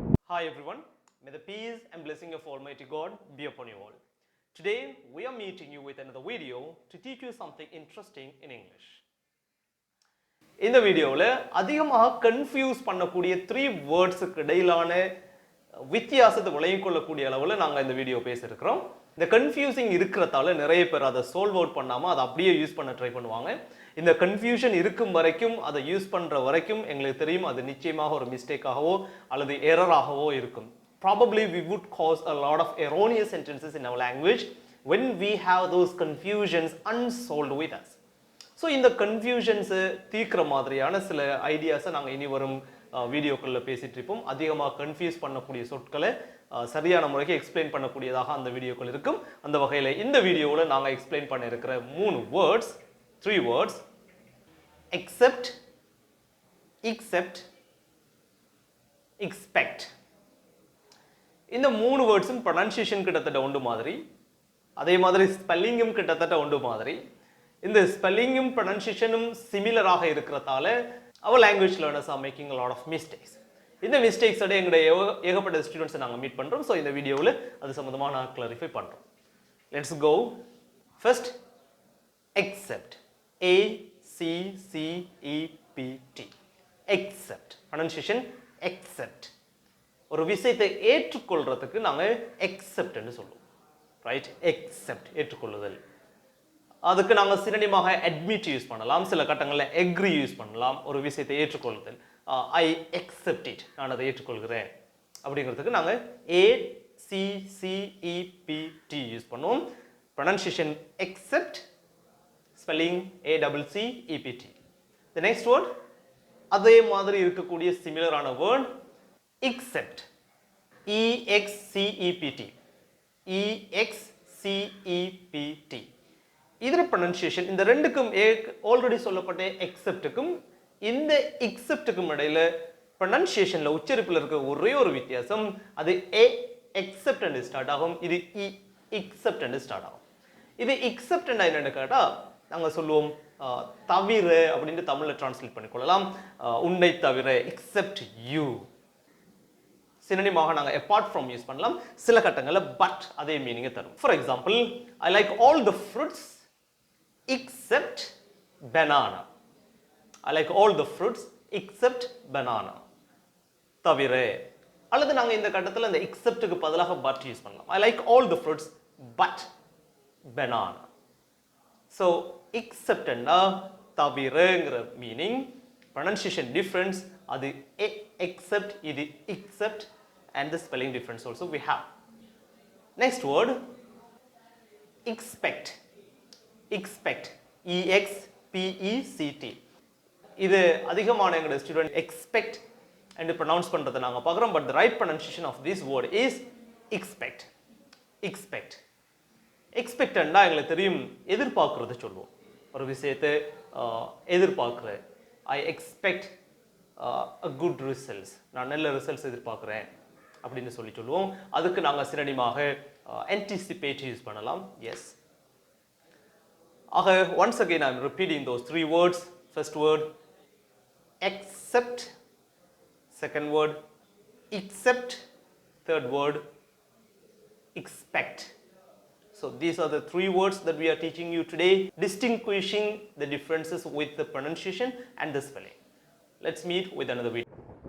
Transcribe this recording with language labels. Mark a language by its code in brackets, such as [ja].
[en] Hi everyone, may the peace and blessing of Almighty God be upon you all. Today we are meeting you with another video to teach you something interesting in English. [ta] இந்த வீடியோவில் அதிகமாக confuse பண்ணக்கூடிய 3 வேர்ட்ஸுக்கு இடையிலான வித்தியாசத்தை விளங்கிக் கொள்ளக்கூடிய அளவில் நாங்கள் இந்த வீடியோ பேசியிருக்கிறோம். இந்த கன்ஃபியூசிங் இருக்கிறதால நிறைய பேர் அதை சால்வ் அவுட் பண்ணாமல் அதை அப்படியே யூஸ் பண்ண ட்ரை பண்ணுவாங்க. இந்த கன்ஃபியூஷன் இருக்கும் வரைக்கும் அதை யூஸ் பண்ணுற வரைக்கும் எங்களுக்கு தெரியும் அது நிச்சயமாக ஒரு மிஸ்டேக்காகவோ அல்லது எரராகவோ இருக்கும். [en] Probably we would cause a lot of erroneous sentences in our language when we have those confusions unsolved with us. [ta] So இந்த கன்ஃபியூஷன்ஸை தீர்க்கிற மாதிரியான சில ஐடியாஸை நாங்கள் இனி வரும் வீடியோக்களில் பேசிகிட்டு இருப்போம். அதிகமாக கன்ஃபியூஸ் பண்ணக்கூடிய சொற்களை சரியான முறைக்கு எக்ஸ்பிளைன் பண்ணக்கூடியதாக அந்த வீடியோக்கள் இருக்கும். அந்த வகையில் இந்த வீடியோவில் நாங்கள் எக்ஸ்பிளைன் பண்ண இருக்கிற 3 words accept, accept, expect. இந்த 3 வேர்ட்ஸும் ப்ரொனன்சியேஷன் கிட்டத்தட்ட ஒன்று மாதிரி, அதே மாதிரி ஸ்பெல்லிங்கும் கிட்டத்தட்ட ஒன்று மாதிரி. இந்த ஸ்பெல்லிங்கும் ப்ரொனன்சியேஷனும் சிமிலராக இருக்கிறதால [en] our language learners are making a lot of mistakes. [ta] இந்த மிஸ்டேக்ஸ் எங்களுடைய ஏகப்பட்ட ஸ்டூடெண்ட்ஸை நாங்கள் மீட் பண்ணுறோம். ஸோ இந்த வீடியோவில் அது சம்மந்தமாக நான் கிளாரிஃபை பண்ணுறோம். [en] Let's go. First accept, A-C-C-E-P-T, accept, pronunciation accept. [ta] ஒரு விஷயத்தை ஏற்றுக்கொள்றதுக்கு நாங்கள் accept என்று சொல்லுவோம், ரைட்? accept, ஏற்றுக்கொள்ளுதல். அதுக்கு நாங்கள் சினோனிமாக admit யூஸ் பண்ணலாம், சில கட்டங்களில் agree யூஸ் பண்ணலாம். ஒரு விஷயத்தை ஏற்றுக்கொள்ளுதல், [en] I accept it, [ta] நான் அதை ஏற்றுக்கொள்கிறேன் அப்படிங்கிறதுக்கு நாங்கள் A-C-C-E-P-T யூஸ் பண்ணுவோம். [en] pronunciation accept, spelling A-C-C-E-P-T. The next word, [ta] அதே மாதிரி இருக்கக்கூடிய சிமிலரான வேர்ட் accept, E-X-C-E-P-T, E-X-C-E-P-T. இதர் ப்ரொனன்சியேஷன் இந்த ரெண்டுக்கும் ஆல்ரெடி சொல்லப்பட்ட எக்ஸெப்டுக்கும் இந்த எக்ஸெப்டுக்கும் இடையில ப்ரொனன்சியேஷன்ல உச்சரிப்பில் இருக்க ஒரே ஒரு வித்தியாசம், அது எக்ஸெப்ட் என்று ஸ்டார்ட் ஆகும், இது எக்ஸெப்ட் என்று ஸ்டார்ட் ஆகும். இது எக்ஸெப்ட் என்னன்னு கேட்டா நாங்க சொல்லுவோம் தவிர அப்படின்னு தமிழ்ல டிரான்ஸ்லேட் பண்ணிக்கொள்ளலாம். உன்னை தவிர, [en] Except you. [ta] சினோனிமாக நாங்க apart from யூஸ் பண்ணலாம். சில கட்டங்களில் பட் அதே மீனிங்கை தரும். [en] For example, I like all the fruits except banana. I like all the fruits except banana. [ta] தவிர. அல்லது நாங்க இந்த கட்டத்தில் இந்த எக்ஸெப்ட்டுக்கு பதிலாக பட் யூஸ் பண்ணலாம். [en] I like all the fruits but banana. So except [ta] னா தவிரங்கிற மீனிங், [en] pronunciation difference அது except, இது except, and the spelling difference also we have. Next word expect, expect, E-X-P-E-C-T. [ta] இது அதிகமான எங்களுடைய ஸ்டூடெண்ட் expect and pronounce பண்றதை நாங்க பார்க்குறோம். [en] but the right pronunciation of this word is expect, expect. [ta] expect னா எங்களுக்கு தெரியும் எதிர்பார்க்கறது சொல்லுவோம். ஒரு விஷயத்தை எதிர்பார்க்குற, [en] I expect a good results, [ta] நான் நல்ல ரிசல்ட்ஸ் எதிர்பார்க்குறேன் அப்படின்னு சொல்லுவோம். அதுக்கு நாங்கள் சினோனிமாக anticipate யூஸ் பண்ணலாம். [en] Yes. ஆக once again I am repeating those 3 words. First word accept, second word accept, third word expect. So these are the 3 words that we are teaching you today, distinguishing the differences with the pronunciation and the spelling. Let's meet with another video.